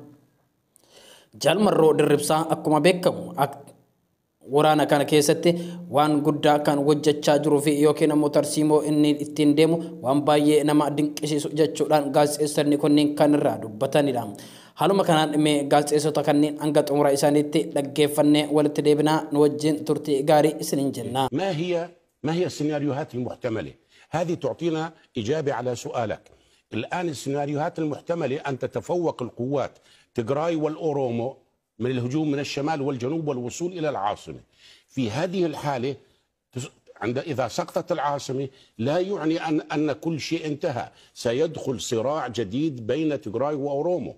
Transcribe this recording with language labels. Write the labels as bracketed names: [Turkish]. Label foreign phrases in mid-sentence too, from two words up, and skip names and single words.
[Oromo] Jalmarroo dirribsaa akkuma beekamu waraana kana keessatti waan guddaa kan hojjechaa jiruu fi yookiin immoo tarsiimoo inni ittiin deemu waan baay'ee nama dinqisiisu jechuudhaan gaazexeessonni kunniin kan irraa dubbatanidha. Haaluma kanaan dhimee gaazexeessota kanneen hanga xumura isaaniitti dhaggeeffannee walitti deebinaa nu wajjin turtii gaarii isiniin jenna. [Arabic] ما هي السيناريوهات المحتملة؟ هذه تعطينا إجابة على سؤالك. الآن السيناريوهات المحتملة أن تتفوق القوات تيغراي والأورومو من الهجوم من الشمال والجنوب والوصول إلى العاصمة. في هذه الحالة إذا سقطت العاصمة لا يعني أن كل شيء انتهى، سيدخل صراع جديد بين تيغراي وأورومو.